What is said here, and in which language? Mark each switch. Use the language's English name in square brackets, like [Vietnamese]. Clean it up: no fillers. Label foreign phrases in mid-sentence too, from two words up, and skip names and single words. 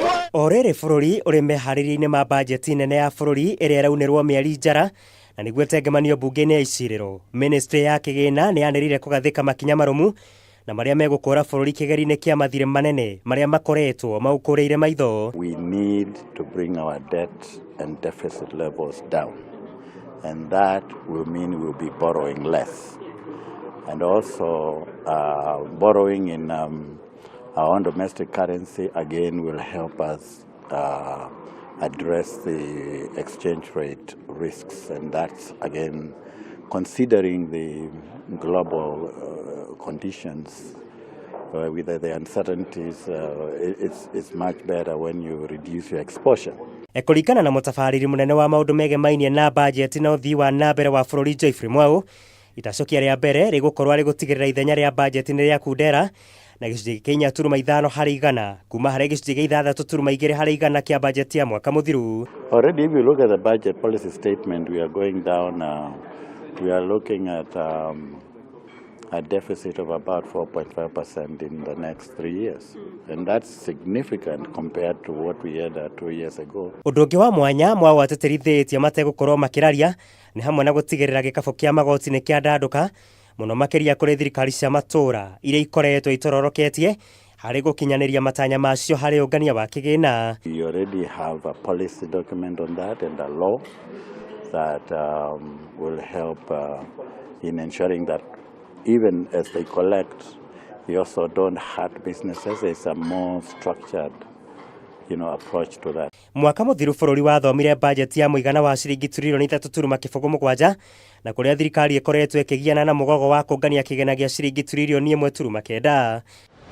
[Kikuyu] Orere bururi uri meharĩria-inĩ ma bajeti nene ya bururi ĩrĩa ĩraunĩrwo mĩeri njara na nĩguo tengemanio bunge-inĩ ya icirĩro. Ministry ya kĩgĩna nĩ yanĩrĩire kũgathĩka makinya marũmu na marĩa megũkũra bururi kĩgeri-inĩ kĩa mathirĩ manene marĩa makoretwo maũkũrĩire maitho. [English] We need to bring our debt and deficit levels down, and that will mean we'll be borrowing less, and also borrowing in our own domestic currency again will help us address the exchange rate risks, and that's again considering the global conditions with the uncertainties. It's much better when you reduce your exposure. [Kikuyu] Kũringana na mũtabarĩri mũnene wa maũndũ megemainie na bajeti na ũthii wa na mbere wa bũrũri Geoffrey Mwau, itacokia rĩa mbere rĩgũkorwo rĩgũtigĩrĩra ithenya rĩa bajeti nĩ rĩa kundera na gĩcunjĩ kĩa 4.5% kuma harĩ gĩcunjĩ gĩa 6.2% kĩa bajeti ya mwaka mũthiru. [English] Already if you look at the budget policy statement, we are going down, we are looking at a deficit of about 4.5% in the next 3 years, and that's significant compared to what we had 2 years ago. [Kikuyu] Ũndũ ũngĩ wa mwanya Mwau ateterithĩtie mategũkorwo makĩraria nĩ hamwe na gũtigĩrĩra gĩkabũ kĩa magoti nĩ kĩandandũka mũno makĩria kũrĩ thirikari cia matũra iria ikoretwo itororoketie harĩ gũkinyanĩria matanya macio harĩ ũngania wa kĩgĩna. [English] We already have a policy document on that and a law that will help in ensuring that even as they collect, they also don't hurt businesses. It's a more structured, approach to that. [Kikuyu] Mwaka mũthiru bũrũri wathomire bajeti ya mũigana wa ciringi tiririoni 3.7 na kũrĩa thirikari ĩkoretwo ĩkĩgiana na mũgogo wa kũngania kĩgĩna gĩa ciringi tiririoni 1.9.